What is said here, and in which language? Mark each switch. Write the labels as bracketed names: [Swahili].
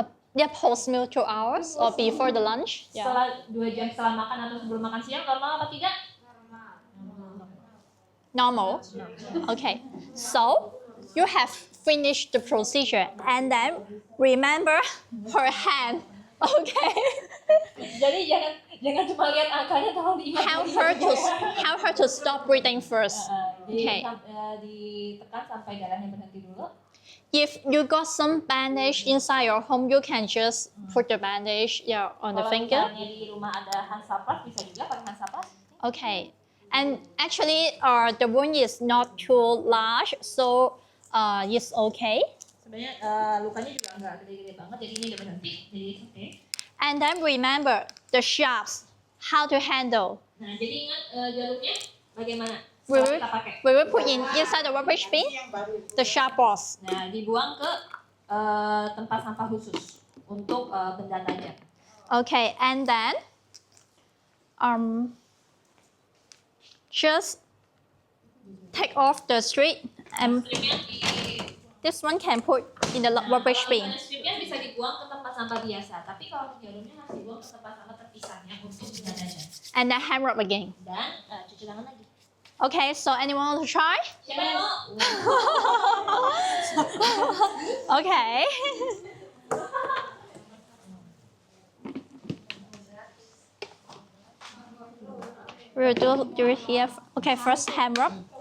[English] Yeah, post meal 2 hours or before the lunch. Yeah. [Indonesian] Setelah 2 jam setelah makan atau sebelum makan siang normal apa tidak? [English] Normal. Okay. So you have finished the procedure, and then remember her hand. Okay. [Indonesian] Jadi jangan cuma lihat angkanya, tolong diingat. [English] Help her to stop breathing first. Okay. [Indonesian] Ditekan sampai darahnya berhenti dulu. [English] If you got some bandage inside your home, you can just put the bandage on the [Indonesian] Kalau [English] finger. [Indonesian] misalnya di rumah ada Hansaplast, bisa juga pakai Hansaplast. [English] Okay. And actually, the wound is not too large, so it's okay. [Indonesian] Sebenarnya lukanya juga nggak gede-gede banget, jadi ini udah berhenti, jadi oke. [English] And then remember the sharps, how to handle. [Indonesian] Nah, jadi ingat jarumnya bagaimana [English] We [Indonesian] setelah [English] will, [Indonesian] kita pakai. [English] we will put inside the rubbish bin the sharp balls. [Indonesian] Nah, dibuang ke tempat sampah khusus untuk benda tajam. [English] Okay, and then just take off the strip, and [Indonesian] Stripnya [English] this one can put in the rubbish bin. [Indonesian] stripnya bisa dibuang ke tempat sampah biasa, tapi kalau jarumnya harus dibuang ke tempat sampah terpisahnya untuk benda tajam. [English] And then hand rub again. [Indonesian] Dan cuci tangan lagi. [English] Okay, so anyone want to try? [Indonesian] Siapa yang mau? [English] Okay. We'll do it here. Okay, first hand rub.